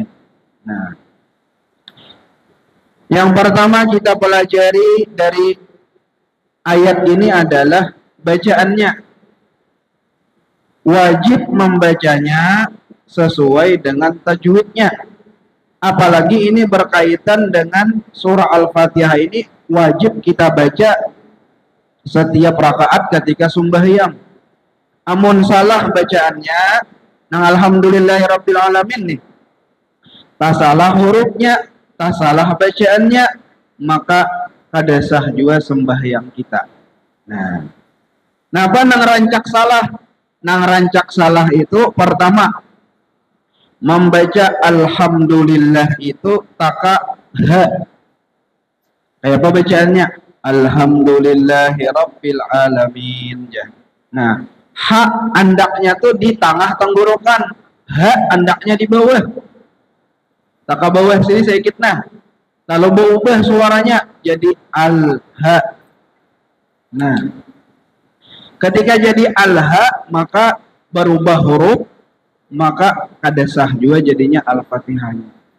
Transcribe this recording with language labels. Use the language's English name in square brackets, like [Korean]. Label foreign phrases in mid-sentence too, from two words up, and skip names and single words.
[Indonesian] Nah, yang pertama kita pelajari dari ayat ini adalah bacaannya. Wajib membacanya sesuai dengan tajwidnya. Apalagi ini berkaitan dengan surah Al-Fatihah, ini wajib kita baca setiap rakaat ketika sembahyang. [Banjar] Amun salah bacaannya, nang [Arabic] الحمد لله رب العالمين [Banjar] nih, tak salah hurufnya, tak salah bacaannya, maka kada sah juga sembahyang kita. Nah, napa nang rancak salah? Nang rancak salah itu pertama, membaca alhamdulillah itu taka ha. Kayak apa bacaannya? [Arabic] الحمد لله رب العالمين. [Banjar] Nah, ha andaknya tuh di tengah tenggorokan, ha andaknya di bawah. Tak ke bawah sini sedikit. Nah, kalau berubah suaranya jadi al-ha. Nah, ketika jadi al-ha maka berubah huruf, maka kada sah juga jadinya Al-Fatihahnya.